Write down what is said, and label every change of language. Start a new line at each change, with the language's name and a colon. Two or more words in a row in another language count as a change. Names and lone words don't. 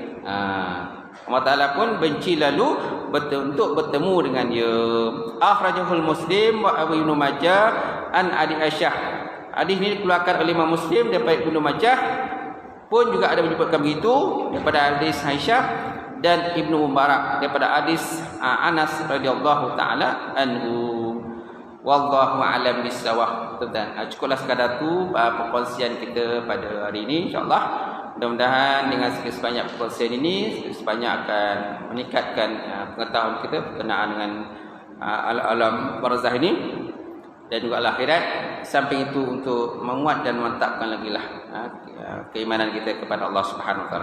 Malay: Allah Ta'ala pun benci lalu untuk bertemu dengan dia.
Arabic: أخرجه مسلم و أبو ابن ماجه عن عدي عائشة.
Malay: Hadis ini dikeluarkan oleh Imam Muslim daripada Ibnu Majah, pun juga ada menyebutkan begitu daripada hadis Aisyah, dan Ibnu Mubarak daripada hadis Anas
Arabic: رضي الله تعالى عنه. والله أعلم بالصواب.
Malay: Cukuplah sekadar tu perkongsian kita pada hari ini,
Arabic: إن شاء الله.
Malay: Mudah-mudahan dengan sebanyak perkongsian ini, sebanyak akan meningkatkan pengetahuan kita berkenaan dengan alam barzah ini dan juga akhirat. Samping itu untuk menguat dan memantapkan lagi lah keimanan kita kepada Allah
Arabic: سبحانه وتعالى.